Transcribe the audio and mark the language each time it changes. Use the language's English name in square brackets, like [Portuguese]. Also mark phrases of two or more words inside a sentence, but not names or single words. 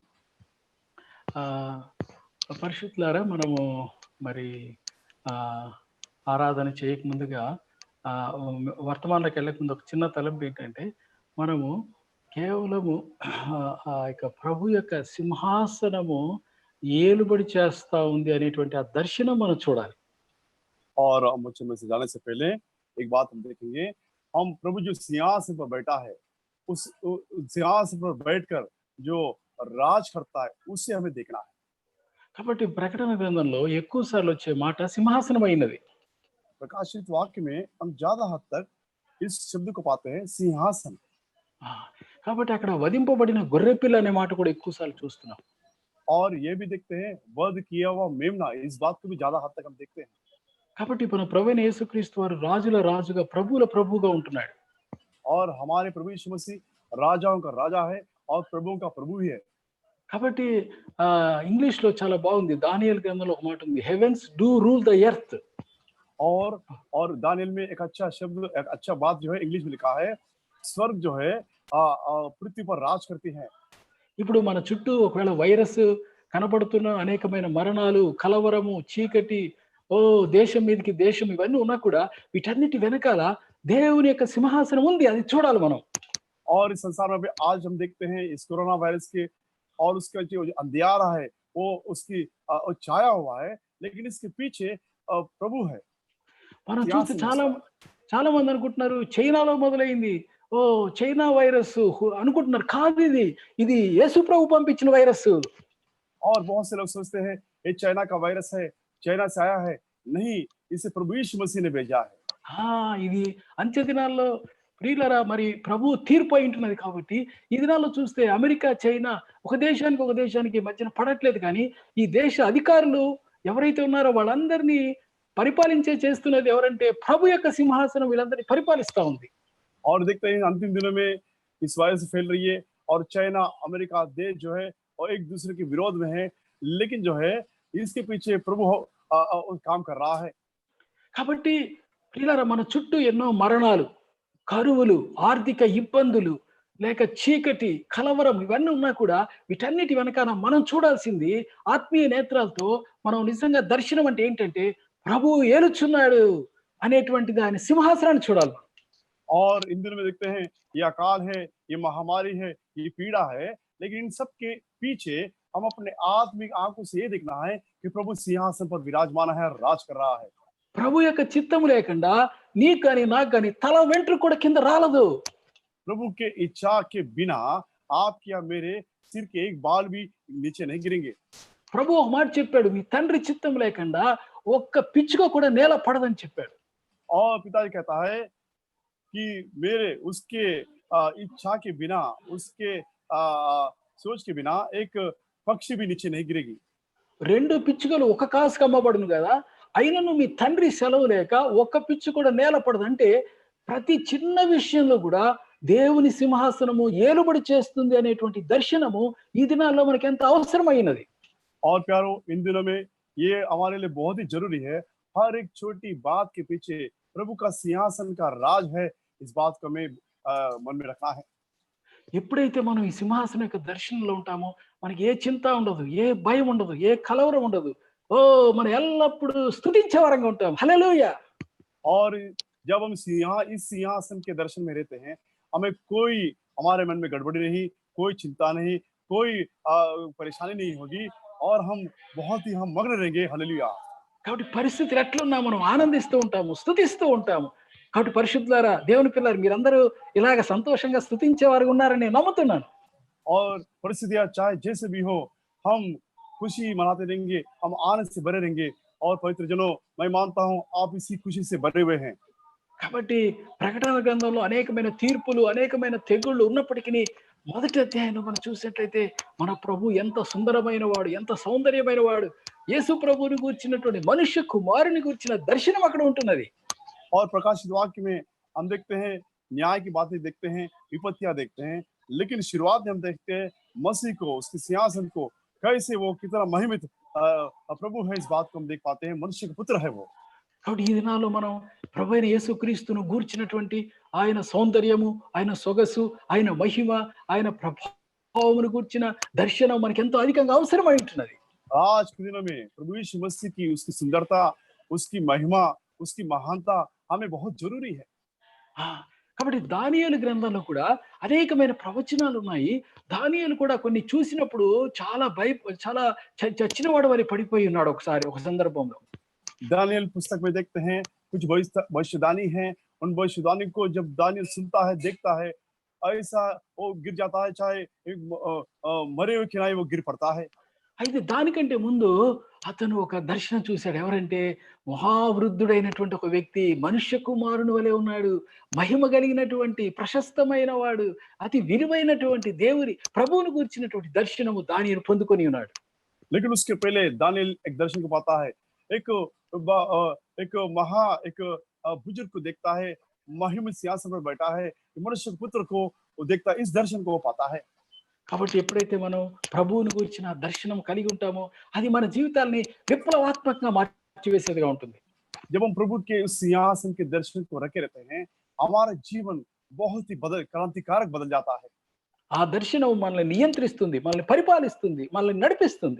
[Telugu] పరిశుద్ధులారా, మనము మరి ఆరాధన చేయక ముందుగా వర్తమానంలోకి వెళ్ళక ముందు ఒక చిన్న తలంపు ఏంటంటే, మనము కేవలము ఆ యొక్క ప్రభు యొక్క సింహాసనము ఏలుబడి చేస్తా ఉంది అనేటువంటి ఆ దర్శనం మనం చూడాలి. [Hindi] और मुझे में से जाने से पहले एक बात हम देखेंगे, हम प्रभु जो सिंहासन पर बैठा है उस सिंहासन पर बैठकर जो राज करता है उसे हमें देखना है। [Telugu] కాబట్టి ప్రకటన గ్రంథంలో ఎక్కువ సార్లు వచ్చే మాట సింహాసనం అయినది. [Hindi] प्रकाशित वाक्य में हम ज्यादा हद तक इस शब्द को पाते हैं, सिंहासन। [Telugu] కాబట్టి అక్కడ వధింపబడిన గొర్రెపిల్ల అనే మాట కూడా ఎక్కువ సార్లు చూస్తున్నాం. [Hindi] और ये भी देखते हैं वध किया हुआ मेमना, इस बात को भी ज्यादा हद तक हम देखते हैं। [Telugu] కాబట్టి మన ప్రభువైన యేసుక్రీస్తు వారు రాజుల రాజుగా ప్రభువుల ప్రభువుగా ఉంటున్నాడు. [Hindi] और हमारे प्रभु यीशु मसीह राजाओं का राजा है और प्रभुओं का प्रभु ही है। [Telugu] కాబట్టి ఇంగ్లీష్ లో చాలా బాగుంది. దానియేలు గ్రంథంలో ఒక మాట ఉంది, [English] Heavens do rule the earth. [Hindi] और दानियल में एक अच्छा शब्द, एक अच्छा बात जो है इंग्लिश में लिखा है, स्वर्ग जो है पृथ्वी पर राज करती है। [Telugu] ఇప్పుడు మన చుట్టూ ఒకవేళ వైరస్ కనబడుతున్న అనేకమైన మరణాలు, కలవరము, చీకటి, దేశం మీదకి దేశం, ఇవన్నీ ఉన్నా కూడా వీటన్నిటి వెనకాల దేవుని యొక్క సింహాసనం ఉంది, అది చూడాలి మనం. [Hindi] और इस संसार में आज हम देखते हैं इस कोरोना वायरस के और उसका जो अंधियारा है वो उसकी छाया हुआ है, लेकिन इसके पीछे प्रभु है। [Telugu] మనం చూస్తే చాలా మంది అనుకుంటున్నారు చైనాలో మొదలైంది, చైనా వైరస్ అనుకుంటున్నారు. కాదు, ఇది యేసు ప్రభు పంపించిన వైరస్. [Hindi] और बहुत से लोग सोचते हैं ये चाइना का वायरस है, चाइना से आया है। नहीं, इसे प्रभु यीशु मसीह ने भेजा है। [Telugu] ఇది అంత్య దినాల్లో ప్రియులరా మరి ప్రభు తీర్పు అయి ఉంటున్నది. కాబట్టి ఈ దినాల్లో చూస్తే అమెరికా, చైనా ఒక దేశానికి మధ్యన పడట్లేదు, కానీ ఈ దేశ అధికారులు ఎవరైతే ఉన్నారో వాళ్ళందరినీ పరిపాలించే చేస్తున్నది ఎవరంటే ప్రభు యొక్క సింహాసనం వీళ్ళందరినీ పరిపాలిస్తా ఉంది. [Hindi] और देखते हैं अंतिम दिनों में इस वायरस फैल रही है और चाइना, अमेरिका देश जो है और एक दूसरे के विरोध में है, लेकिन जो है इसके पीछे प्रभु काम कर रहा है। [Telugu] కాబట్టి ప్రియులారా మన చుట్టూ ఎన్నో మరణాలు, కరువులు, ఆర్థిక ఇబ్బందులు, లేక చీకటి, కలవరం, ఇవన్నీ ఉన్నా కూడా వీటన్నిటి వెనకాల మనం చూడాల్సింది ఆత్మీయ నేత్రాలతో మనం నిజంగా దర్శనం అంటే ఏంటంటే ప్రభు ఏలుచున్నాడు అనేటువంటిది, ఆయన సింహాసనాన్ని చూడాలి. [Hindi] और इन दिनों में देखते हैं ये अकाल है, ये महामारी है, ये पीड़ा है, लेकिन इन सब के पीछे हम अपने आत्मिक आंखों से ये देखना है कि प्रभु सिंहासन पर विराजमान है, राज कर रहा है। [Telugu] ప్రభు యొక్క చిత్తము లేకుండా నీకు కానీ నాకు కానీ తల వెంట్రుక కూడా కింద రాలదు. [Hindi] प्रभु के इच्छा के बिना आपके या मेरे सिर के एक बाल भी नीचे नहीं गिरेंगे। [Telugu] ప్రభు ఒక మాట చెప్పాడు, మీ తండ్రి చిత్తం లేకుండా ఒక్క పిచ్చుక కూడా నేల పడదని చెప్పాడు. [Hindi] और पिताजी कहता है कि मेरे उसके इच्छा के बिना, उसके सोच के बिना एक पक्षी भी नीचे नहीं गिरेगी। [Telugu] రెండు పిచ్చుకలు ఒక కాసుకు అమ్మబడును కదా, అయినను మీ తండ్రి సెలవు లేక ఒక్క పిచ్చు కూడా నేల పడదంటే ప్రతి చిన్న విషయంలో కూడా దేవుని సింహాసనము ఏలుబడి చేస్తుంది అనేటువంటి దర్శనము ఈ దినాల్లో మనకి ఎంత అవసరమైనది. [Hindi] और प्यारो, इन दिनों में ये हमारे लिए बहुत ही जरूरी है। हर एक छोटी बात के पीछे प्रभु का सिंहासन का राज है, इस बात को हमें मन में रखना है। [Telugu] ఎప్పుడైతే మనం ఈ సింహాసనం యొక్క దర్శనంలో ఉంటామో మనకి ఏ చింత ఉండదు, ఏ భయం ఉండదు, ఏ కలవరం ఉండదు. మనం ఎల్లప్పుడూ స్తుతించే వారంగా ఉంటాం. హల్లెలూయా. [Hindi] और जब हम इस सिंहासन के दर्शन में रहते हैं, हमें कोई, हमारे मन में गड़बड़ी नहीं, कोई चिंता नहीं, कोई परेशानी नहीं होगी और हम बहुत ही मग्न रहेंगे। हालेलुया। [Telugu] కాబట్టి పరిస్థితులు ఎట్లున్నా మనం ఆనందిస్తూ ఉంటాము, స్తుతిస్తూ ఉంటాము. కాబట్టి పరిశుద్ధులారా, దేవుని పిల్లలు, మీరందరూ ఇలాగ సంతోషంగా స్తుతించేవారు ఉన్నారని నేను నమ్ముతున్నాను. [Hindi] और परिस्थितियां चाहे जैसे भी हो, हम खुशी मनाते रहेंगे, हम आनंद से भरे रहेंगे। और पवित्र जनों, मैं मानता हूं आप इसी खुशी से भरे हुए हैं। [Telugu] కాబట్టి ప్రకటన గ్రంథంలో అనేకమైన తీర్పులు, అనేకమైన తెగుళ్ళు ఉన్నప్పటికీ మొదటి అధ్యాయంలో మనం చూసినట్లయితే మన ప్రభు ఎంత సుందరమైన వాడు, ఎంత సౌందర్యమైన వాడు, యేసు ప్రభువుని గురించినటువంటి మనుష్య కుమారుని గురించిన దర్శనం అక్కడ ఉంటున్నది. [Hindi] और प्रकाशित वाक्य में हम देखते हैं न्याय की बातें देखते हैं, विपत्तियां देखते हैं, लेकिन शुरुआत में हम देखते हैं मसीह को, उसके सिंहासन को, कैसे वो कितना महिमित प्रभु है, इस बात को हम देख पाते हैं। मनुष्य का पुत्र है वो। [Telugu] కాబట్టి ఈ దినాల్లో మనం ప్రభు అయిన యేసుక్రీస్తును గూర్చినటువంటి ఆయన సౌందర్యము, ఆయన సొగసు, ఆయన మహిమ, ఆయన ప్రభావమును గూర్చిన దర్శనం మనకి ఎంతో అధికంగా అవసరమై ఉంటున్నది. [Hindi] आज के दिनों में प्रभु यीशु मसीह की उसकी सुंदरता, उसकी महिमा, उसकी महानता हमें बहुत जरूरी है। [Telugu] కాబట్టి దానియేలు గ్రంథంలో కూడా అనేకమైన ప్రవచనాలు ఉన్నాయి. దానియేలు కూడా కొన్ని చూసినప్పుడు చాలా చాలా చచ్చినవాడు వలె పడిపోయి ఉన్నాడు ఒకసారి ఒక సందర్భంలో. [Hindi] दानियल पुस्तक में देखते हैं कुछ भविष्यवाणी हैं, उन भविष्यवाणी को जब दानियल सुनता है, देखता है, ऐसा वो गिर जाता है, चाहे मरे हुए किनारे वो गिर पड़ता है। [Telugu] అయితే దానికంటే ముందు అతను ఒక దర్శనం చూశాడు. ఎవరంటే మహావృద్ధుడైనటువంటి ఒక వ్యక్తి, మనుష్య కుమారుని వలె ఉన్నాడు, మహిమ కలిగినటువంటి ప్రశస్తమైన వాడు, అతి విలువైనటువంటి దేవుని ప్రభువును గురించినటువంటి దర్శనము దానియేలు పొందుకొని ఉన్నాడు. [Hindi] लेकिन उसके पहले दानियल एक दर्शन को पाता है, एक बुजुर्ग को देखता है, महिमा सिंहासन पर बैठा है, मनुष्य पुत्र को वो देखता है, इस दर्शन को वो पाता है। [Telugu] కాబట్టి ఎప్పుడైతే మనం ప్రభువుని గురించిన దర్శనం కలిగి ఉంటామో అది మన జీవితాల్ని విప్లవాత్మకంగా మార్చివేసేదిగా ఉంటుంది. [Hindi] जब हम प्रभु के उस सिंहासन के दर्शन को रखे रहते हैं, हमारा जीवन बहुत ही क्रांतिकारक बदल जाता है। [Telugu] ఆ దర్శనం మనల్ని నియంత్రిస్తుంది, మనల్ని పరిపాలిస్తుంది, మనల్ని నడిపిస్తుంది.